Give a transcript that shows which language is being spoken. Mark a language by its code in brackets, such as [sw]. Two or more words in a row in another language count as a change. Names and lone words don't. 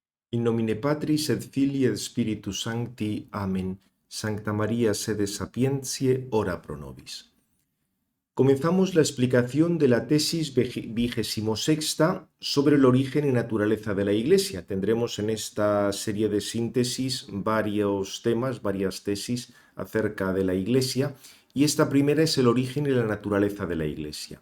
[la] In nomine Patris et Filii et Spiritus Sancti. Amen. Sancta María, sede sapientiae, ora pro nobis. [es] Comenzamos la explicación de la tesis 26ª sobre el origen y naturaleza de la Iglesia. Tendremos en esta serie de síntesis varios temas, varias tesis acerca de la Iglesia, y esta primera es el origen y la naturaleza de la Iglesia.